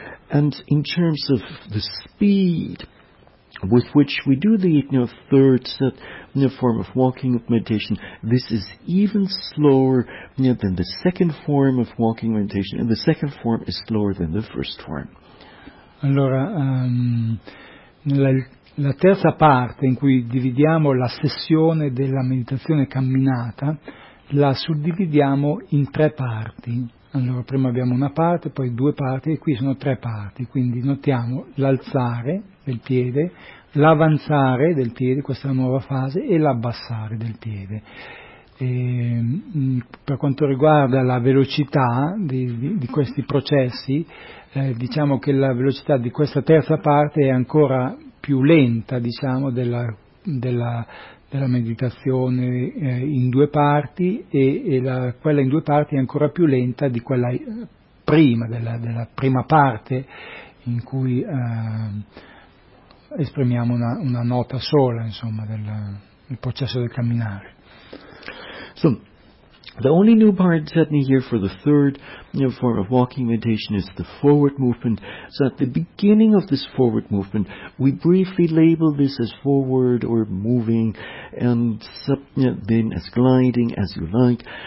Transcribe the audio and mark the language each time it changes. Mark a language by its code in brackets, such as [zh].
[en] And in terms of the speed with which we do the third set in the form of walking meditation, this is even slower than the second form of walking meditation, and the second form is slower than the first form. [it] Allora, la terza parte in cui dividiamo la sessione della meditazione camminata, la suddividiamo in tre parti. Allora, prima abbiamo una parte, poi due parti, e qui sono tre parti. Quindi notiamo l'alzare del piede, l'avanzare del piede, questa nuova fase, e l'abbassare del piede. E, per quanto riguarda la velocità di questi processi, diciamo che la velocità di questa terza parte è ancora più lenta, diciamo, della meditazione in due parti, e quella in due parti è ancora più lenta di quella prima, della prima parte in cui esprimiamo una nota sola, insomma, del processo del camminare. [en] So, the only new part setting here for the third form of walking meditation is the forward movement. So at the beginning of this forward movement, we briefly label this as forward or moving, and then as gliding, as you like.